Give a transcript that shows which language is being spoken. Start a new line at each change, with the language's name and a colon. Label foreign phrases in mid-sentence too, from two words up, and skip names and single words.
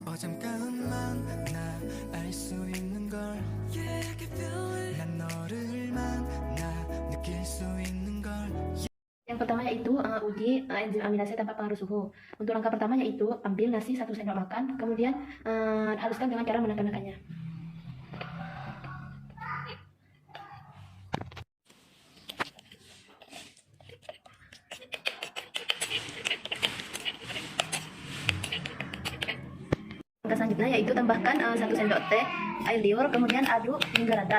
Korean: Oh 잠깐만 나 알 수 있는 걸
English: Yeah I can feel it
Korean: 난 너를 만나 느낄 수 있는 걸
Indonesian: Yang pertama yaitu uji enzim aminase tanpa pengaruh suhu. Untuk langkah pertama yaitu ambil nasi 1 sendok makan, kemudian haluskan dengan cara menekan-nekannya. Langkah selanjutnya yaitu tambahkan 1 sendok teh air liur, kemudian aduk hingga rata.